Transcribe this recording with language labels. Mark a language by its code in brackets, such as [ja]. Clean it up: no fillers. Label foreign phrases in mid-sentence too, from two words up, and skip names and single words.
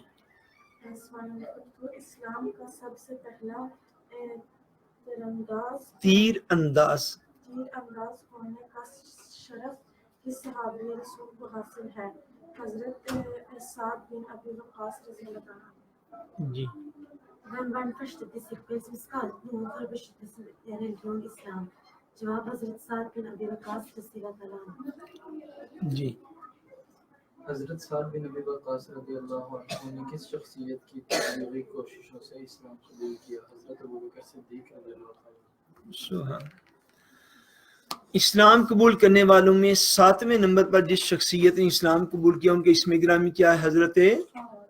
[ur] سوال نمبر 2 اسلام کا سب سے پہلا تیر انداز ہونے کا شرف کس صحابی رسول کو حاصل ہے؟ حضرت سعد بن ابی وقاص رضی اللہ عنہ. جی [no] Hvem var den første disippel som skadet noen for å beskytte sin religion islam? [ur] جواب حضرت سعد بن ابی وقاص رضی اللہ عنہ. جی حضرت سعد بن ابی وقاص رضی اللہ عنہ نے کس شخصیت کی تبلیغی کوششوں سے اسلام قبول کیا؟ حضرت ابوبکر صدیق رضی اللہ عنہ. سبحان. اسلام قبول کرنے والوں میں 7ویں نمبر پر جس شخصیت نے اسلام قبول کیا ان کے اسم گرامی کیا ہے؟